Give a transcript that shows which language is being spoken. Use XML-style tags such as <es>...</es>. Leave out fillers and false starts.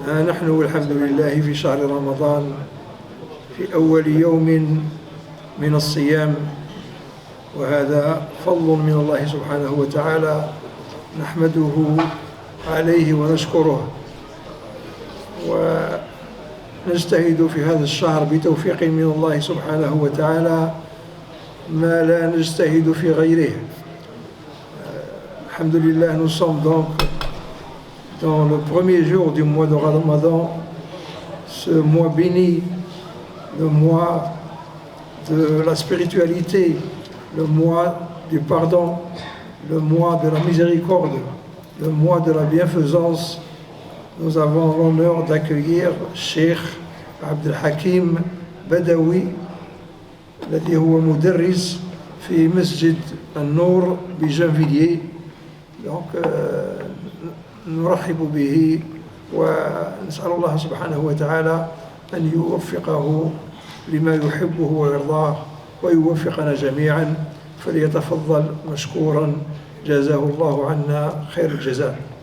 <ar>نحن والحمد لله في شهر رمضان في أول يوم من الصيام، وهذا فضل من الله سبحانه وتعالى نحمده عليه ونشكره، ونجتهد في هذا الشهر بتوفيق من الله سبحانه وتعالى ما لا نجتهد في غيره.</ar> <fr>Alhamdulillah, nous sommes donc dans le premier jour du mois de Ramadan, ce mois béni, le mois de la spiritualité, le mois du pardon, le mois de la miséricorde, le mois de la bienfaisance. Nous avons l'honneur d'accueillir Cheikh Abdel Hakim Badawi,</fr> <ar>الذي هو مدرس في مسجد النور بجنفيلية. Donc نرحب به ونسأل الله سبحانه وتعالى أن يوفقه لما يحبه ويرضاه ويوفقنا جميعا، فليتفضل مشكورا جزاه الله عنا خير الجزاء.</ar>